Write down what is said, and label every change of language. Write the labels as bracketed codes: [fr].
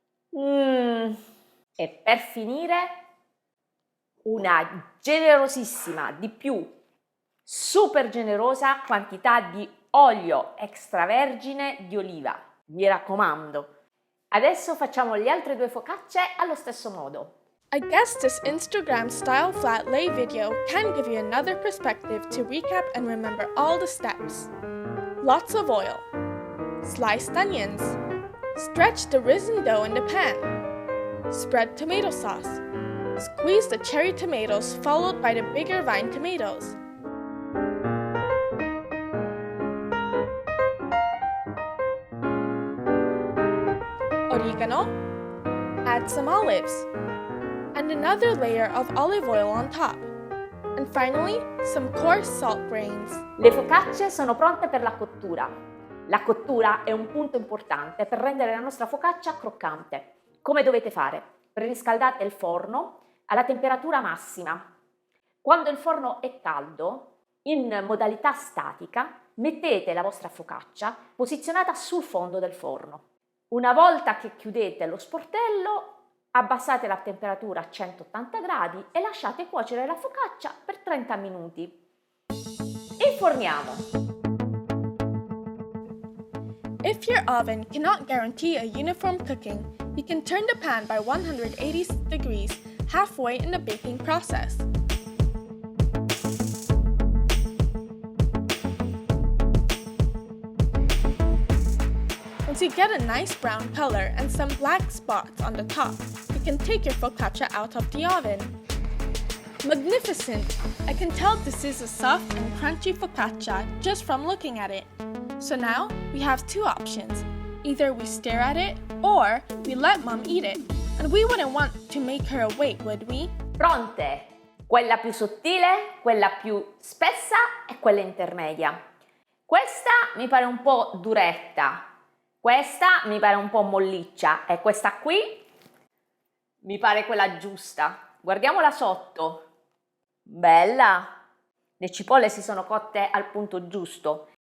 [it] E per finire una generosissima, di più, super generosa quantità di olio extravergine di oliva. Mi raccomando. Adesso facciamo le altre 2 focacce allo stesso modo. [en] I guess this Instagram style flat lay video can give you another perspective to recap and remember all the steps. Lots of oil. Sliced onions. Stretch the risen dough in the pan. Spread tomato sauce. Squeeze the cherry tomatoes followed by the bigger vine tomatoes. oregano, add some olives, and another layer of olive oil on top. And finally, some coarse salt grains. Le focacce sono pronte per la cottura. La cottura è un punto importante per rendere la nostra focaccia croccante. Come dovete fare? Preriscaldate il forno alla temperatura massima. Quando il forno è caldo, in modalità statica, mettete la vostra focaccia posizionata sul fondo del forno. Una volta che chiudete lo sportello, abbassate la temperatura a 180 gradi e lasciate cuocere la focaccia per 30 minuti. Inforniamo. If your oven cannot guarantee a uniform cooking, you can turn the pan by 180 degrees halfway in the baking process. Once you get a nice brown color and some black spots on the top, you can take your focaccia out of the oven. Magnificent! I can tell this is a soft and crunchy focaccia just from looking at it. So now we have two options. Either we stare at it or we let Mom eat it. And we wouldn't want to make her wait, would we? [it] Pronte! Quella più sottile, quella più spessa e quella intermedia. Questa mi pare un po' duretta. Questa mi pare un po' molliccia e questa qui mi pare quella giusta. Guardiamola sotto. Bella! Le cipolle si sono cotte al punto giusto.